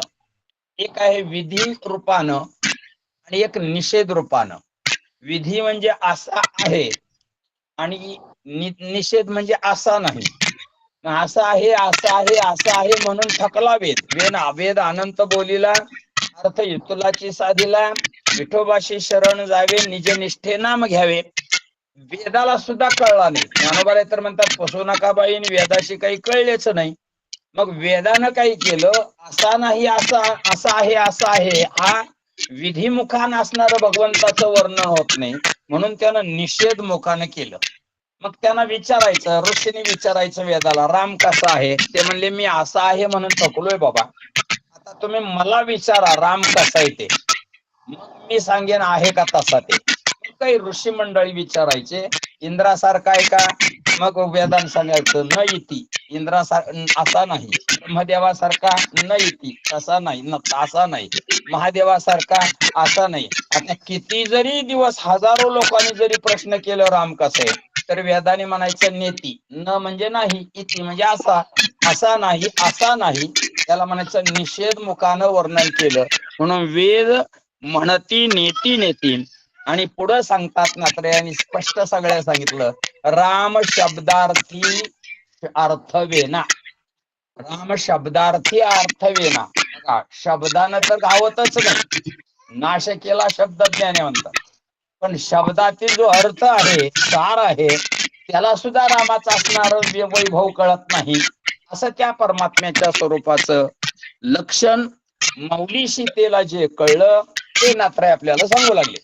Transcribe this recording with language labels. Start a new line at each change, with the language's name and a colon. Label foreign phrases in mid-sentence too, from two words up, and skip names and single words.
Marathi: एक आहे विधी रूपानं आणि एक निषेध रूपानं. विधी म्हणजे असा आहे आणि निषेध म्हणजे असा नाही. असं आहे असं आहे असं आहे म्हणून थकला वेद अनंत बोलीला अर्थ युतुलाची साधीला विठोबाशी शरण जावे निज निष्ठे नाम घ्यावे. वेदाला सुद्धा कळला नाही. ज्ञानोबा तर म्हणतात फसू नका बाई, वेदाशी काही कळलेच नाही. मग वेदानं काही केलं असा नाही असा आहे असा आहे हा विधिमुखान असणारं भगवंताचं वर्णन होत नाही म्हणून त्यानं निषेध मुखानं केलं. मग त्यांना विचारायचं, ऋषीने विचारायचं वेदाला राम कसा आहे? ते म्हणले मी असा आहे म्हणून थकलोय बाबा, आता तुम्ही मला विचारा राम कसा आहे ते, मग मी सांगेन आहे का तसा ते. काही ऋषी मंडळी विचारायचे इंद्रासारखा आहे का? मग वेदांत सांगायचं
Sanskrit: न इति,
Marathi: असा नाही. ब्रह्मदेवासारखा
Sanskrit: न इति,
Marathi: तसा नाही, असा नाही. महादेवासारखा असा नाही. आता किती जरी दिवस हजारो लोकांनी जरी प्रश्न केला राम कसा आहे तर वेदाने म्हणायचं नेती, न म्हणजे नाही, इति म्हणजे असा, असा नाही असा नाही. त्याला म्हणायचं निषेध मुखानं वर्णन केलं. म्हणून वेद म्हणती नेती नेती आणि पुढं सांगतात नात्रे यांनी स्पष्ट सगळ्या सांगितलं राम शब्दार्थी अर्थवेना. राम शब्दार्थी अर्थवेना. बघा शब्दानं तर गावतच नाही, नाश केला शब्द ज्ञानवंत, पण शब्दातील जो अर्थ आहे सार आहे त्याला सुद्धा रामाचा असणार वैभव कळत नाही. असं त्या परमात्म्याच्या स्वरूपाचं लक्षण माऊली सीतेला जे कळलं ते नाथराय आपल्याला सांगू लागले.